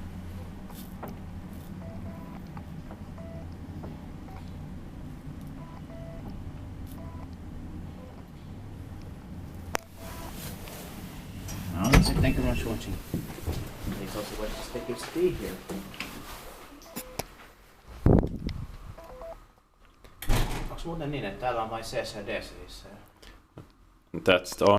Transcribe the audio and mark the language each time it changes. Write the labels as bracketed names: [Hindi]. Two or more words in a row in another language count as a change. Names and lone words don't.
[English] Now that's it. Thank you very much for watching. Please also watch the stickers T here. [Finnish] Onks muuten niin, että täällä on vain CCD siis? [English] That's the